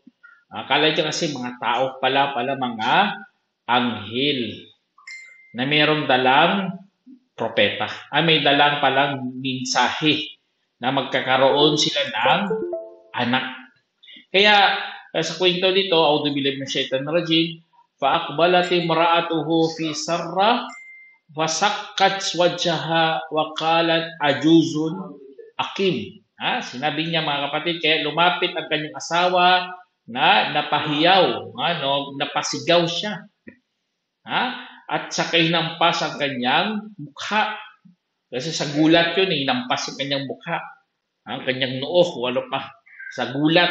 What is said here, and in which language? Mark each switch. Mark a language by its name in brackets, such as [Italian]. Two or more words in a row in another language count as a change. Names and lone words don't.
[Filipino] Akala niya kasi mga tao pala mga anghel na mayroong dalang propeta. May dalang palang mensahe na magkakaroon sila ng anak. Kaya sa kwento dito, [Arabic] أعوذ بالله من الشيطان الرجيم, فأقبلت امرأته في سرة وسكت وجهها وقالت عجوز أقيم. [Filipino] Sinabi niya mga kapatid, kaya lumapit ang kanyang asawa na napahiyaw, napasigaw siya. At saka hinampas ang kanyang mukha. Kasi sa gulat yun, hinampas ang kanyang mukha. Ang kanyang noo, walo pa. Sa gulat.